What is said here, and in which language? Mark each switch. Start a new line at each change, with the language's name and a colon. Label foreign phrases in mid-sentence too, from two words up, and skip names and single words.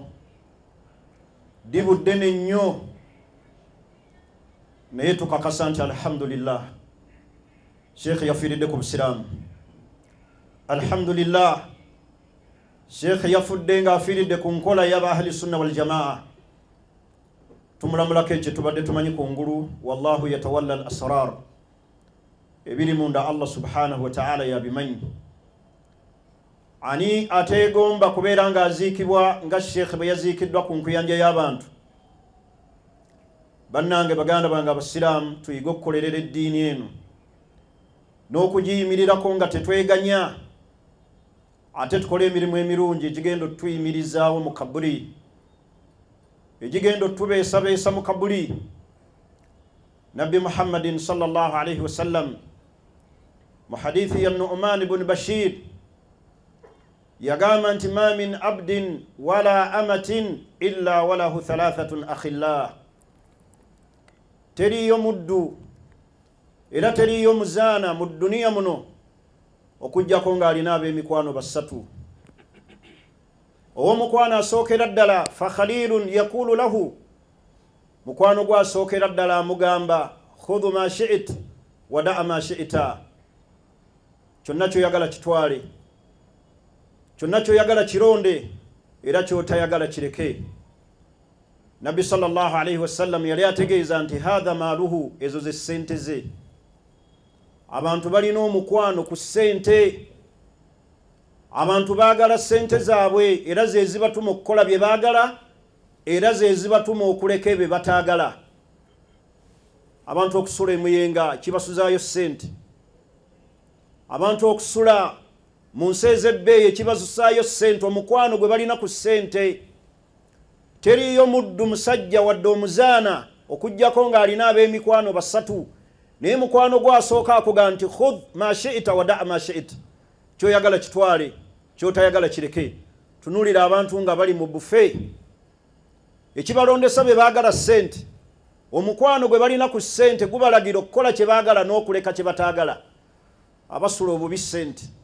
Ganda: Dibudde nnyo, naye tukakasa nti alhamdulillah Sheikh yafiiridde ku busiraamu. alhamdulillah Sheikh yafudde nga afiiridde ku nkola y'aba
Arabic: أهل السنة والجماعة
Ganda: tumulamulako ekyo tubadde tumanyi kungulu
Arabic: والله يتولى الأسرار
Ganda: ebiri munda
Arabic: الله سبحانه وتعالى
Ganda: yabimanyi ani ategomba kubeera nga aziikibwa nga Sheikh bwe yaziikiddwa ku nkuyanja y'abantu bannange baganda bange abasiraamu tuyiga okukolerera eddiini eno n'okugiyimirirako nga tetweganya ate tukole emirimu emirungi egigenda otuyimirizaawo mu kabuli egigenda otubeesabeesa mu kabuli nabbi muhammadin
Arabic: صلى الله عليه وسلم
Ganda: mu hadithi ya Nu'man ibn Bashir yagamba nti
Arabic: ما من عبد ولا أمة إلا وله ثلاثة أخلاء
Ganda: teriyo muddu era teriyo muzaana mu duniya muno okujjako nga alina ab'emikwano basatu owomukwano asookera ddala
Arabic: فخليل يقول له
Ganda: mukwano gwasookera ddala amugamba
Arabic: خذ ما شئت ودع ما شئت
Ganda: kyonna kyoyagala kitwale kyonna kyoyagala kironde era kyotayagala kireke nabbi
Arabic: صلى الله عليه وسلم
Ganda: yali ategeeza nti
Arabic: هذا ماله
Ganda: ezo ze ssente ze abantu balina omukwano ku ssente abantu baagala ssente zaabwe era ze zibatuma okukola bye baagala era ze zibatuma okuleka bye bataagala abantu okusula emuyenga kibasuzaayo ssente abantu okusula mu nsi ez'ebbeeyi kibasuzaayo ssente omukwano gwe balina ku ssente teriyo muddu musajja wadde omuzaana okujjako ng'alina ab'emikwano basatu naye mukwano gwasooka akuga nti
Arabic: خذ ما شئت ودع ما شئت
Ganda: kyoyagala kitwale kyotayagala kireke tunulira abantu nga bali mu bufe ekibalondesa be baagala ssente omukwano gwe balina ku ssente gubalagira okukola kye baagala n'okuleka kye bataagala abasula obubi ssente